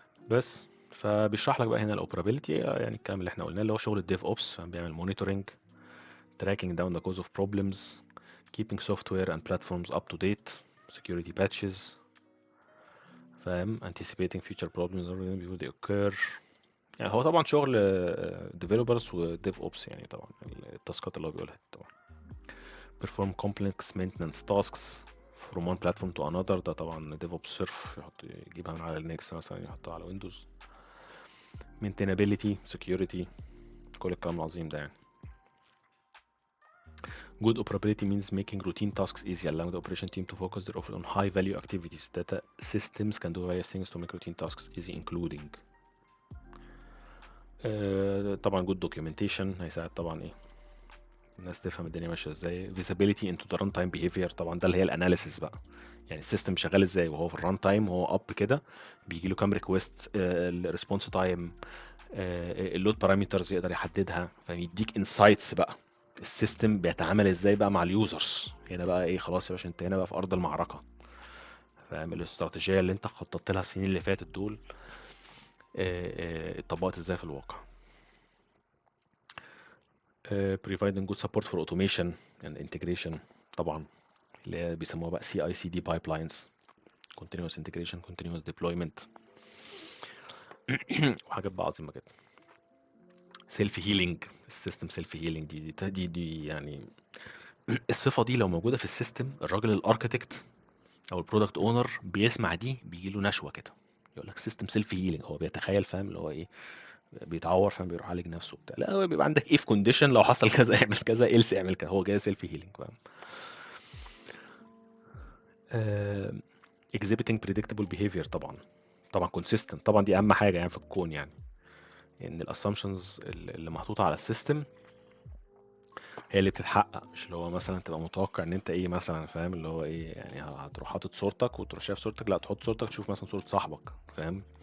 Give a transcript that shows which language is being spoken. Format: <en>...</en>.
<ar>بس فبيشرح لك بقى هنا الاوبرابيلتي، يعني الكلام اللي احنا قلناه اللي هو شغل الديف اوبس، بيعمل مونيتورنج،</ar> <en>tracking down the cause of problems, keeping software and platforms up to date, security patches،</en> <ar>فاهم؟</ar> <en>anticipating future problems before they occur.</en> <ar>يعني هو طبعا شغل developers و DevOps يعني، طبعا التاسكات اللي هو بيقولها طبعا.</ar> <en>perform complex maintenance tasks from one platform to another،</en> <ar>ده طبعا DevOps صرف، يجيبها من على لينكس مثلا يحطها على ويندوز. maintainability security، كل الكلام العظيم ده يعني.</ar> <en>Good operability means making routine tasks easy, allowing the operation team to focus their effort on high value activities. Data systems can do various things to make routine tasks easy, including طبعا good documentation،</en> <ar>هيساعد طبعا ايه الناس تفهم الدنيا ماشيه ازاي.</ar> <en>visibility into the runtime behavior،</en> <ar>طبعا ده اللي هي الاناليسيس بقى، يعني السيستم شغال ازاي وهو في الران تايم وهو اب كده، بيجي له كام ريكويست، الريسبونس تايم، اللود بارامترز يقدر يحددها، فيديك انسايتس بقى السيستم بيتعامل ازاي بقى مع اليوزرز. هنا بقى ايه، خلاص يا باشا انت هنا بقى في ارض المعركه، فاهم؟ الاستراتيجيه اللي انت خططت لها السنين اللي فاتت دول اتطبقت ازاي في الواقع.</ar> <en>providing good support for automation and integration،</en> <ar>طبعا اللي هي بيسموها بقى</ar> <en>CI/CD pipelines، continuous integration continuous deployment</en> <ar>وحاجات بقى عظيمه كده. سيلف هيلينج، السيستم سيلف هيلينج دي يعني الصفه دي لو موجوده في السيستم، الراجل الاركتكت او البرودكت اونر بيسمع دي بيجي له نشوه كده، يقول لك سيستم سيلف هيلينج، هو بيتخيل، فاهم؟ اللي هو ايه، بيتعور فاهم بيروح يعالج نفسه بتاع، لا هو بيبقى عندك اف كونديشن لو حصل كذا اعمل كذا، ايلس اعمل كذا، هو جاي سيلف هيلينج، فاهم؟</ar> <en>آه، exhibiting predictable behavior طبعا.</en> <ar>طبعا consistent، طبعا دي اهم حاجه يعني في الكون يعني، ان الاسامبشنز اللي محطوطه على السيستم هي اللي بتتحقق، مش اللي هو مثلا تبقى متوقع ان انت ايه مثلا، فاهم اللي هو ايه يعني، هتروح حاطط صورتك وتروح شايف صورتك، لا تحط صورتك تشوف مثلا صورة صاحبك، فاهم.</ar>